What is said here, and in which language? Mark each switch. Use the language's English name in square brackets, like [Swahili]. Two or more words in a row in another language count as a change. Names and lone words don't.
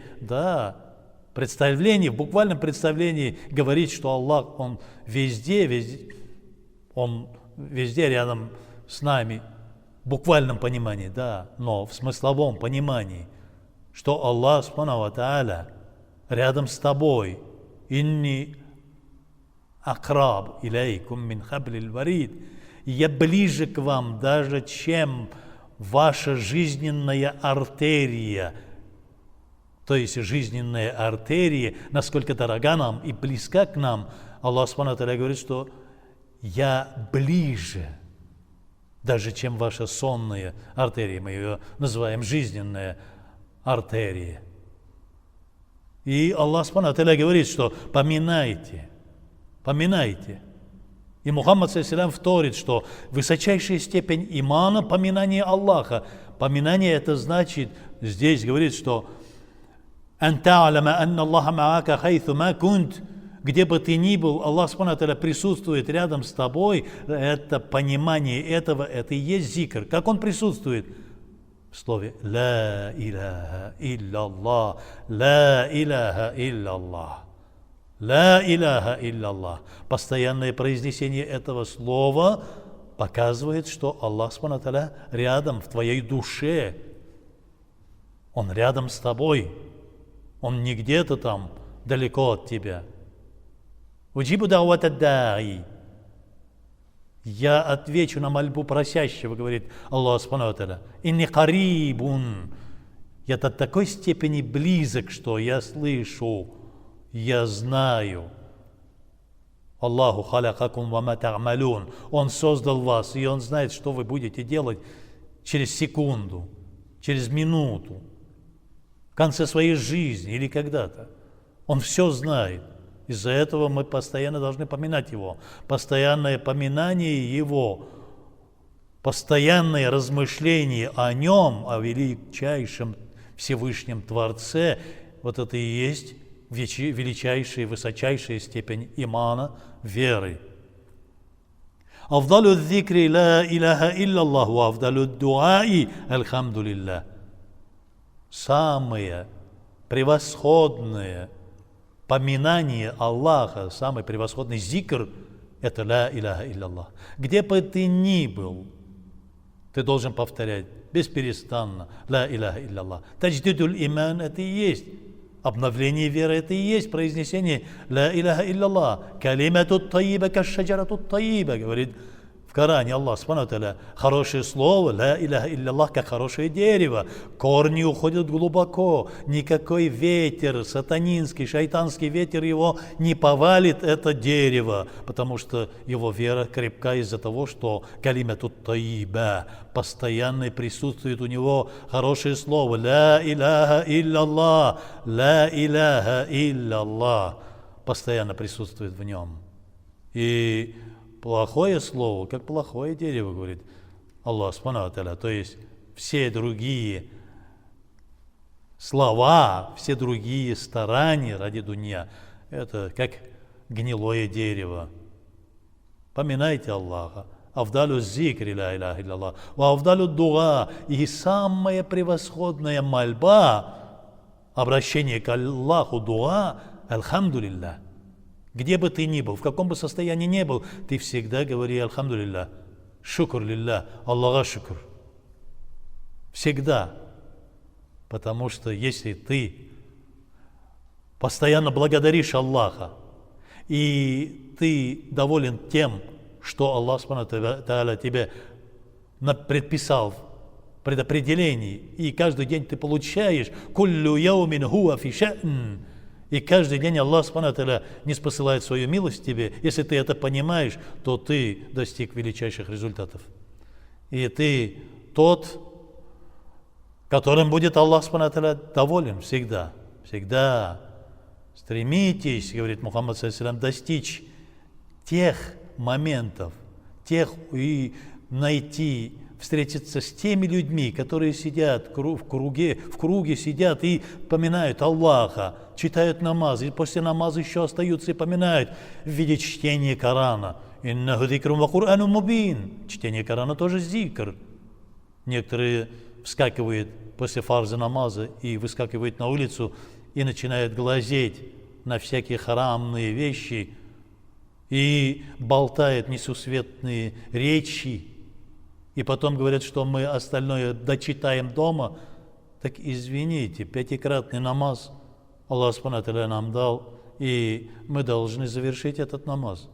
[Russian] Да, представление, в буквальном представлении говорить, что Аллах, Он везде, Он везде рядом с нами, в буквальном понимании, да, но в смысловом понимании, что Аллах [Arabic] سبحانه وتعالى [Russian] рядом с тобой. [Arabic] إني أقرب إليكم من حبل الوريد. [Russian] Я ближе к вам даже, чем ваша жизненная артерия. То есть жизненная артерия, насколько дорога нам и близка к нам, Аллах [Arabic] سبحانه وتعالى [Russian] говорит, что я ближе, даже чем ваша сонная артерия, мы ее называем жизненная артерия. И Аллах [Arabic] سبحانه وتعالى [Russian] говорит, что поминайте. И Мухаммад ﷺ вторит, что высочайшая степень имана – поминание Аллаха. Поминание это значит, здесь говорит, что [Arabic] «أن تعلم أن الله معك حيث ما كنت». [Russian] Где бы ты ни был, Аллах [Arabic] سبحانه وتعالى [Russian] присутствует рядом с тобой. Это понимание этого, это и есть зикр. Как он присутствует? В слове [Arabic] «لا إله إلا الله», «لا إله إلا الله», «لا إله إلا الله». [Russian] Постоянное произнесение этого слова показывает, что Аллах [Arabic] سبحانه وتعالى [Russian] рядом, в твоей душе. Он рядом с тобой. Он не где-то там, далеко от тебя. [Arabic] «أجيب دعوة الداع». [Russian] Я отвечу на мольбу просящего, говорит Аллах [Arabic] سبحانه وتعالى. «إني قريب». [Russian] Я до такой степени близок, что я слышу, я знаю. [Arabic] الله خلقكم وما تعملون. [Russian] Он создал вас, и Он знает, что вы будете делать через секунду, через минуту, в конце своей жизни или когда-то. Он все знает. Из-за этого мы постоянно должны поминать Его. Постоянное поминание Его, постоянное размышление о Нем, о величайшем Всевышнем Творце, вот это и есть величайшая, высочайшая степень имана, веры. [Arabic] «أفضل الذكر لا إله إلا الله وأفضل الدعاء الحمد لله». [Russian] Самое превосходное поминание Аллаха, самый превосходный зикр – это [Arabic] «لا إله إلا الله». [Russian] Где бы ты ни был, ты должен повторять бесперестанно [Arabic] «لا إله إلا الله». تجديد الإيمان [Russian] – это и есть обновление веры, это и есть произнесение [Arabic] «لا إله إلا الله». «كلمة طيبة كشجرة طيبة», [Russian] говорит в Коране Аллах [Arabic] سبحانه وتعالى. [Russian] Хорошее слово [Arabic] «لا إله إلا الله», [Russian] как хорошее дерево. Корни уходят глубоко. Никакой ветер, сатанинский, шайтанский ветер его не повалит, это дерево, потому что его вера крепка из-за того, что [Arabic] كلمة طيبة, [Russian] постоянно присутствует у него хорошее слово [Arabic] «لا إله إلا الله», «لا إله إلا الله», [Russian] постоянно присутствует в нем. И плохое слово, как плохое дерево, говорит Аллах [Arabic] سبحانه وتعالى. [Russian] То есть все другие слова, все другие старания ради дунья, это как гнилое дерево. Поминайте Аллаха. [Arabic] أفضل الذكر لا إله إلا الله وأفضل الدعاء. [Russian] И самая превосходная мольба, обращение к Аллаху, дуа, альхамдулиллах. Где бы ты ни был, в каком бы состоянии ни был, ты всегда говори «Альхамдулиллах», [Arabic] «شكر لله», [Russian] «Аллаха шукр». Всегда. Потому что если ты постоянно благодаришь Аллаха, и ты доволен тем, что Аллах [Arabic] سبحانه وتعالى [Russian] тебе предписал в предопределении, и каждый день ты получаешь [Arabic] «كل يوم هو في شأن». [Russian] И каждый день Аллах [Arabic] سبحانه وتعالى [Russian] ниспосылает свою милость тебе. Если ты это понимаешь, то ты достиг величайших результатов. И ты тот, которым будет Аллах [Arabic] سبحانه وتعالى [Russian] доволен всегда. Всегда. Стремитесь, говорит Мухаммад ﷺ, достичь тех моментов, тех и найти, встретиться с теми людьми, которые сидят в круге сидят и поминают Аллаха, читают намаз, и после намаза еще остаются и поминают в виде чтения Корана. [Arabic] «إنه ذكر وقرآن مبين». [Russian] Чтение Корана тоже зикр. Некоторые вскакивают после фарза намаза и выскакивают на улицу и начинают глазеть на всякие харамные вещи, и болтает несусветные речи, и потом говорят, что мы остальное дочитаем дома, так извините, пятикратный намаз Аллах [Arabic] سبحانه وتعالى [Russian] нам дал, и мы должны завершить этот намаз.